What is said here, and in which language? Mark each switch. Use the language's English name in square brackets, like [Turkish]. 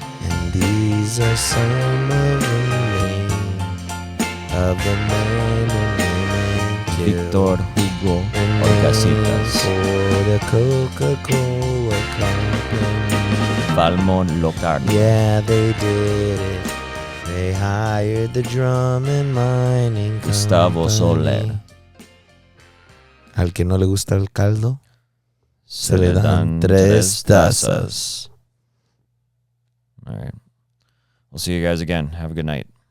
[English] And these are some of the names of the men and women killed. Víctor Hugo Hugo Orcasitas. For the Coca-Cola Company. Valmont Locarno. Yeah, they did it. They hired the drum and mining Gustavo company. Soler. [Spanish] Al que no le gusta el caldo, Se le dan 3 tazas. [English] All right. We'll see you guys again. Have a good night.